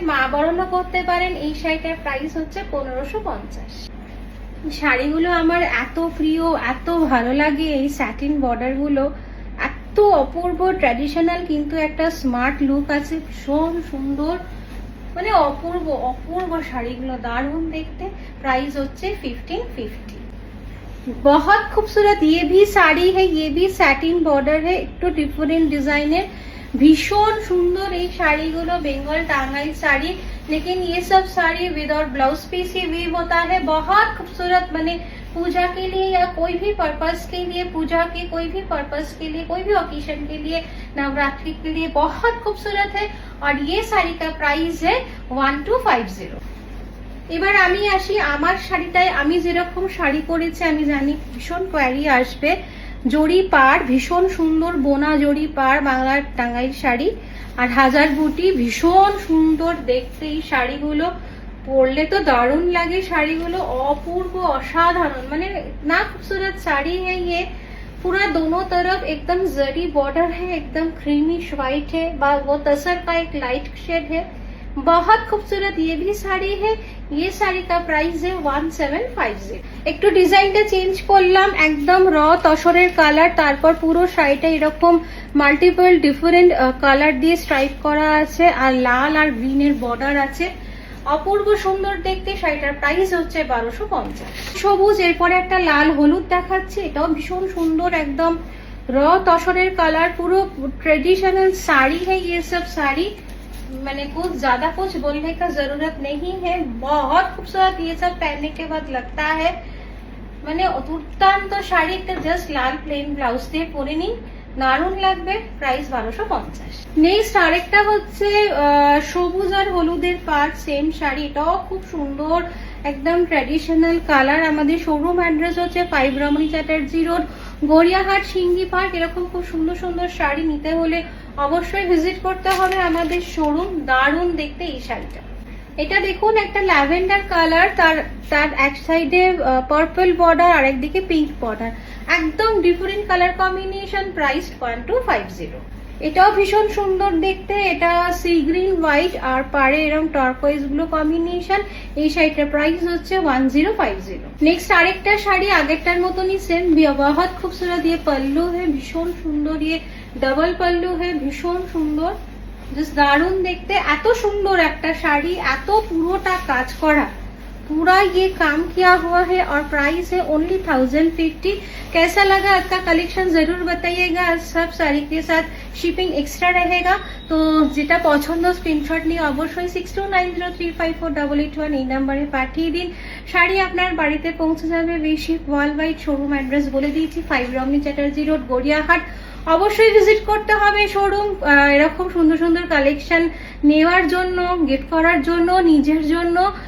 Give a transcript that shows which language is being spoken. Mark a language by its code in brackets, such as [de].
[bn] মা বরণও করতে পারেন। এই শাড়িটার প্রাইস হচ্ছে 1550। শাড়িগুলো আমার এত প্রিয়, এত ভালো লাগে। এই স্যাটিন বর্ডার গুলো এত অপূর্ব ট্র্যাডিশনাল, কিন্তু একটা স্মার্ট লুক আছে, ভীষণ সুন্দর, মানে অপূর্ব অপূর্ব শাড়িগুলো, দারুণ দেখতে। প্রাইস হচ্ছে 1550। [hi] बहुत खूबसूरत ये भी साड़ी है, ये भी सैटिन बॉर्डर है, [bn] একটু ডিফারেন্ট ডিজাইনের, [hi] भीषण सुंदर। ये साड़ी गुलो बेंगल टांगाइल साड़ी, लेकिन ये सब साड़ी विदाउट ब्लाउज पीस ही वीव होता है। बहुत खूबसूरत, बने पूजा के लिए या कोई भी पर्पस के लिए, पूजा के कोई भी पर्पस के लिए, कोई भी ओकेशन के लिए, नवरात्रि के लिए बहुत खूबसूरत है। और ये साड़ी का प्राइस है 1250। [bn] এবার আমি আসি আমার শাড়িটায়। আমি যেরকম শাড়ি পরেছি আমি জানি ভীষণ কোয়ারি আসবে। জড়ি পাড়, ভীষণ সুন্দর বোনা জড়ি পাড়, বাংলার টাঙ্গাইল শাড়ি, আর হাজার বুটি, ভীষণ সুন্দর দেখতে। এই শাড়িগুলো পরলে তো দারুণ লাগে। শাড়িগুলো অপূর্ব অসাধারণ, মানে [hi] इतना खूबसूरत साड़ी है ये। पूरा दोनों तरफ एकदम जरी बॉर्डर है, एकदम क्रीमी व्हाइट है, वो तसर का एक लाइट शेड है। बहुत खूबसूरत ये भी साड़ी है। ये साड़ी का प्राइस है 1750। [bn] একটু ডিজাইনটা চেঞ্জ করলাম, একদম র তসরের কালার, তারপর পুরো শাড়িটা এরকম মাল্টিপল ডিফারেন্ট কালার দিয়ে স্ট্রাইপ করা আছে, আর লাল আর গ্রিনের বর্ডার আছে, অপূর্ব সুন্দর দেখতে। শাড়িটার প্রাইস হচ্ছে 1250। সবুজ, এরপরে একটা লাল হলুদ দেখাচ্ছে, এটাও ভীষণ সুন্দর, একদম র তসরের কালার, পুরো [hi] ट्रेडिशनल साड़ी है ये सब साड़ी। मैंने कुछ ज्यादा कुछ बोलने का जरूरत नहीं है, बहुत खूबसूरत ये सब पहनने के बाद लगता है। [bn] मैंने दुर्दाন্ত শাড়ি, একটা জাস্ট লাল প্লেন ব্লাউজ দিয়ে পরে নিন, দারুণ লাগবে। প্রাইস 1250। নেক্সট আরেকটা হচ্ছে সবুজ আর হলুদের পাড়, সেম শাড়ি, এটাও খুব সুন্দর, একদম ট্র্যাডিশনাল কালার। আমাদের শোরুম অ্যাড্রেস হচ্ছে 5 রমণী চ্যাটার্জি রোড, গড়িয়াহাট, সিঙ্গি পার্ক। এরকম খুব সুন্দর সুন্দর শাড়ি নিতে হলে অবশ্যই ভিজিট করতে হবে আমাদের শোরুম। দারুণ দেখতে এই শাড়িটা। এটা দেখুন, একটা ল্যাভেন্ডার কালার, তার এক সাইডে পার্পল বর্ডার আর একদিকে পিঙ্ক বর্ডার, একদম ডিফারেন্ট কালার কম্বিনেশন। প্রাইস 1250। এটাও ভীষণ সুন্দর দেখতে। এটা সি গ্রিন হোয়াইট আর পাড়ে এরকম টার্কোয়েজ গুলো কম্বিনেশন। এই শাড়িটার প্রাইস হচ্ছে 1050। নেক্সট আরেকটা শাড়ি, আগেরটার মতনই সেম, [hi] बहुत खूबसूरत। ये पल्लू है, [bn] ভীষণ সুন্দর, [hi] ये डबल पल्लू है, [bn] ভীষণ সুন্দর, জাস্ট দারুণ দেখতে। এত সুন্দর একটা শাড়ি, এত পুরোটা কাজ করা, [hi] पूरा ये काम किया हुआ है, और प्राइस है ओनली 1050। कैसा लगा आपका कलेक्शन जरूर बताइएगा। सब साड़ी के साथ शिपिंग एक्स्ट्रा रहेगा, तो [bn] যেটা পছন্দ স্ক্রিনশট নিয়ে অবশ্যই 6290354881 এই নম্বরে পাঠিয়ে দিন। শাড়ি আপনার বাড়িতে পৌঁছে যাবে। বেশিক ওয়ার্ল্ড ওয়াইড শোরুম অ্যাড্রেস বলে দিয়েছি, 5 রমণী চ্যাটার্জি রোড, গড়িয়াহাট। অবশ্যই ভিজিট করতে হবে শোরুম, এরকম সুন্দর সুন্দর কালেকশন নেওয়ার জন্য, গিফট করার জন্য, নিজের জন্য।